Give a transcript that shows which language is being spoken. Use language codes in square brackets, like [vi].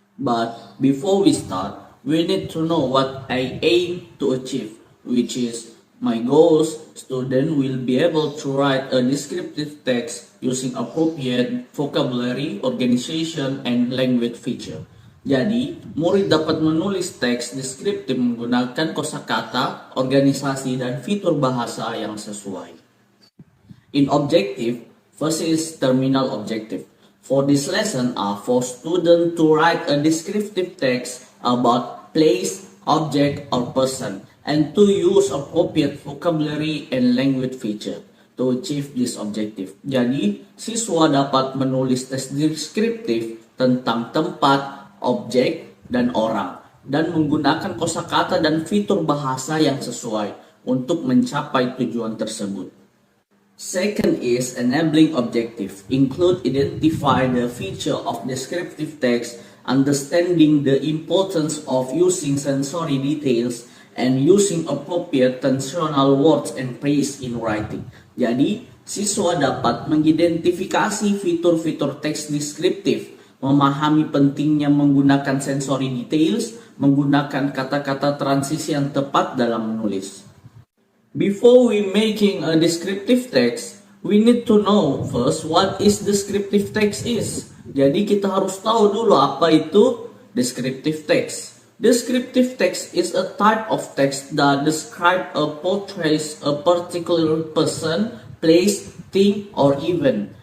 [en] But before we start, we need to know what I aim to achieve, which is my goals. Student will be able to write a descriptive text using appropriate vocabulary, organization, and language feature. [id] Jadi, murid dapat menulis teks deskriptif menggunakan kosakata, organisasi, dan fitur bahasa yang sesuai. [en] In objective, first is terminal objective. For this lesson are for students to write a descriptive text about place, object, or person, and to use appropriate vocabulary and language feature to achieve this objective. [id] Jadi, siswa dapat menulis teks deskriptif tentang tempat, objek, dan orang, dan menggunakan kosakata dan fitur bahasa yang sesuai untuk mencapai tujuan tersebut. [en] Second is enabling objective. Include identify the feature of descriptive text, understanding the importance of using sensory details, and using appropriate tensional words and phrase in writing. [id] Jadi, siswa dapat mengidentifikasi fitur-fitur teks deskriptif, memahami pentingnya menggunakan sensory details, menggunakan kata-kata transisi yang tepat dalam menulis. [en] Before we making a descriptive text, we need to know first what is descriptive text is. [id] Jadi kita harus tahu dulu apa itu descriptive text. [en] Descriptive text is a type of text that describe or portrays a particular person, place, thing, or event.